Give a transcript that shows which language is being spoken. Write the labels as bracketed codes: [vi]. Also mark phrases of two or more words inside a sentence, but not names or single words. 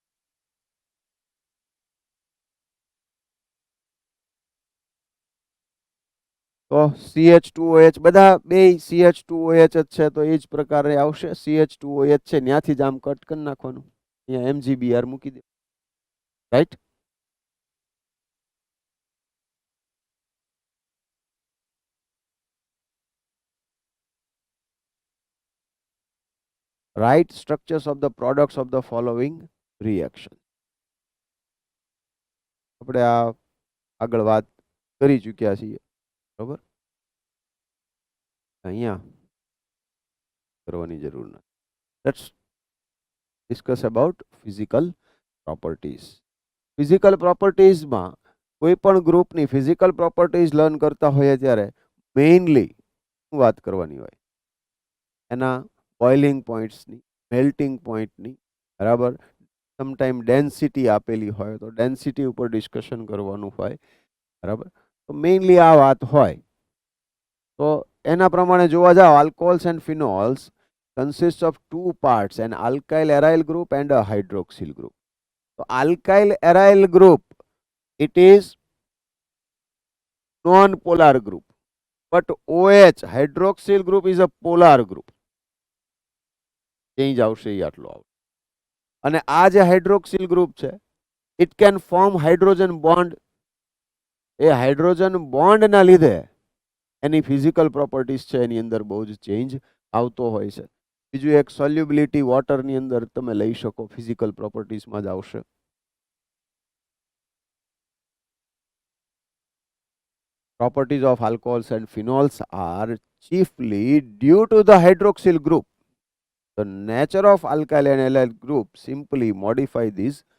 [gu] તો CH2OH બધા બે CH2OH જ છે તો એ જ પ્રકારે આવશે. CH2OH છે ત્યાંથી જ આમ કટ કરી નાખવાનું, અહીંયા MgBr મૂકી દે. રાઈટ? [en] Write structures of the products of the following reaction. [gu] આપણે આ આગળ વાત કરી ચૂક્યા છીએ, બરાબર, અહીંયા કરવાની જરૂર નથી. [en] Let's discuss about physical properties. physical propertiesમાં [gu] કોઈ પણ ગ્રુપની [en] physical properties learn [gu] કરતા હોઈએ ત્યારે મેઇનલી શું વાત કરવાની હોય? એના [en] boiling pointsની, melting pointની, [gu] બરાબર, [en] sometime density [gu] આપેલી હોય તો ડેન્સિટી ઉપર ડિસ્કશન કરવાનું હોય, બરાબર. તો મેઇનલી આ વાત હોય. તો એના પ્રમાણે જોવા જાવ, [en] alcohols and phenols consists of two parts, an alkyl aryl group and a hydroxyl group. So alkyl aryl group, it is non-polar group, but OH hydroxyl group is a polar group. [gu] ચેન્જ આવશે એ આટલો આવશે. અને આ જે [en] hydroxyl group [gu] છે [en] it can form hydrogen bond. [gu] એ [en] hydrogen bondના [gu] લીધે એની [en] physical properties [gu] છે એની અંદર બહુ જ ચેન્જ આવતો હોય છે. બીજું એક સોલ્યુબિલિટી વોટરની અંદર તમે લઈ શકો, [en] physical propertiesમાં [gu] જ આવશે. [en] Properties of alcohols and phenols are chiefly due to the hydroxyl group. The nature of alkyl and aryl group simply modify these.